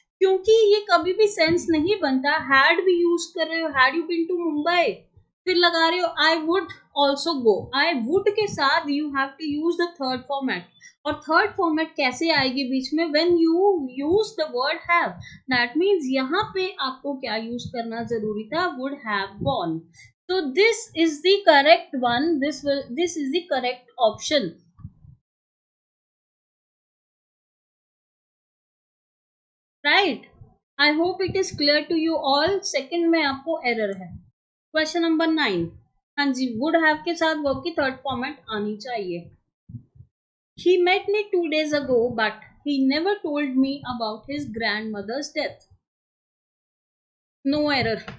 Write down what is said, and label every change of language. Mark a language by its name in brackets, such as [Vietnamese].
[Hindi] क्योंकि ये कभी भी सेंस नहीं बनता हैड भी यूज कर रहे हो, [English] had you been to Mumbai, [Hindi] फिर लगा रहे हो [English] I would also go, I would के साथ you have to use the third format. [Hindi] और थर्ड फॉर्मेट कैसे आएगी बीच में? [English] when you use the word have, that means [Hindi] यहाँ पे आपको क्या यूज करना जरूरी था? [English] Would have gone. So this is the correct one. This is the correct option. Right? I hope it is clear to you all. [Hindi] Second में आपको error है। [English] Question number 9. [Hindi] हाँ जी, would have के साथ verb की third format आनी चाहिए। [English] He met me 2 days ago, but he never told me about his grandmother's death. No error.